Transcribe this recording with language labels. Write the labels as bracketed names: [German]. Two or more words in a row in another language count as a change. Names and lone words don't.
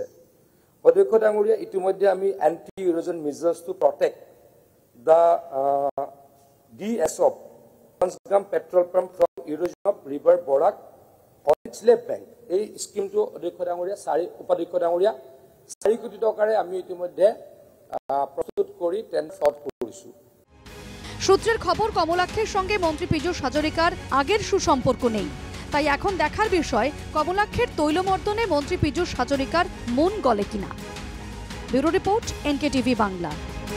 [Assamese] অধ্যক্ষ ডাঙৰীয়া, ইতিমধ্যে আমি [English] anti erosion measures to protect the DSO Panchgram petrol pump from erosion of river Barak on slab bank, [Assamese] এই স্কিমটো অধ্যক্ষ ডাঙৰীয়া উপাধ্যক্ষ ডাঙৰীয়া 4 কোটি টকাৰে আমি ইতিমধ্যে [Bangla] প্রস্তুত করে টেন্ডার করেছি। সূত্রের খবর, কমলাক্ষের সঙ্গে মন্ত্রী পীযূষ হাজরিকার আগের সুসম্পর্ক নেই। তাই এখন দেখার বিষয় কমলাক্ষের তৈলমর্দনে মন্ত্রী পীযূষ হাজরিকার মন গলে কিনা। ব্যুরো রিপোর্ট, NKTV বাংলা।